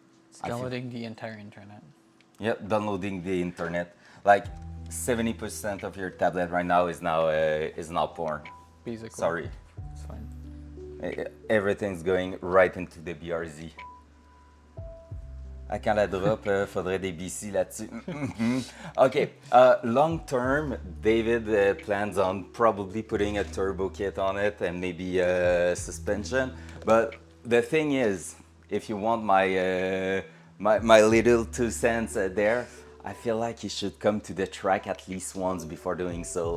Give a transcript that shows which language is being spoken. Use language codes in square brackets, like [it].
[en] It's downloading the entire internet. yep, downloading the internet. Like 70% of your tablet right now is now porn. Basically. Sorry, It's fine. everything's going right into the BRZ. [fr] À quand la drop, faudrait des BC là-dessus. [en] Okay, long term, David plans on probably putting a turbo kit on it and maybe suspension. But the thing is, if you want my little 2 cents there, I feel like he should come to the track at least once before doing so.